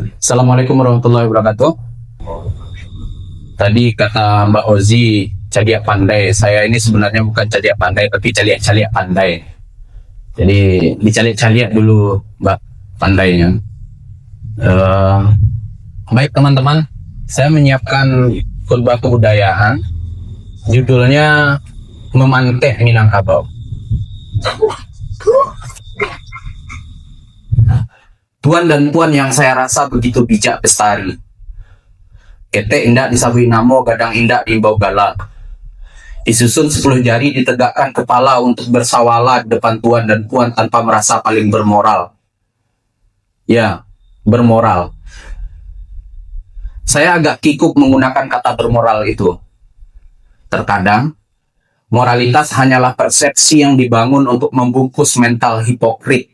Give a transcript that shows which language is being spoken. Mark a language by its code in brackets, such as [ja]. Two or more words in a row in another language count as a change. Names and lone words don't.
[ar] السلام عليكم ورحمة الله وبركاته. [id] Tadi kata Mbak Ozi, [min] caliak pandai. [id] Saya ini sebenarnya bukan [min] caliak pandai, [id] tapi [min] caliak-caliak pandai. [id] Jadi dicaliak-caliak dulu, Mbak, pandainya. Baik teman-teman, saya menyiapkan khutbah kebudayaan. Judulnya Memanteh Minangkabau. Tuan dan puan yang saya rasa begitu bijak bestari. [min] Ketek indak disabui namo, gadang indak diimbau galak. [id] Disusun 10 jari, ditegakkan kepala untuk bersawala depan tuan dan puan tanpa merasa paling bermoral. Ya, bermoral. Saya agak kikuk menggunakan kata bermoral itu. Terkadang, moralitas hanyalah persepsi yang dibangun untuk membungkus mental hipokrit.